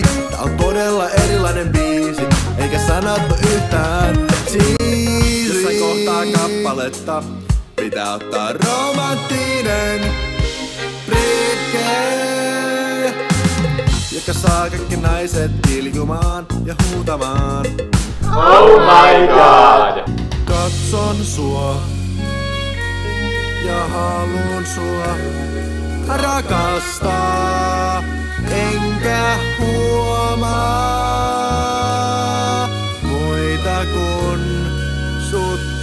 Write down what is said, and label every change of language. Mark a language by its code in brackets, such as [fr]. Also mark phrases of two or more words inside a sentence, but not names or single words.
[fi] Tää on todella erilainen biisi, eikä sanat oo yhtään cheesy. Jossain kohtaa kappaletta pitää ottaa romanttinen britke, joka saa kaikki naiset kiljumaan ja huutamaan. [en] Oh my god! [fi] Katson sua ja haluun sua rakastaa, enkä huomaa muita kuin sut.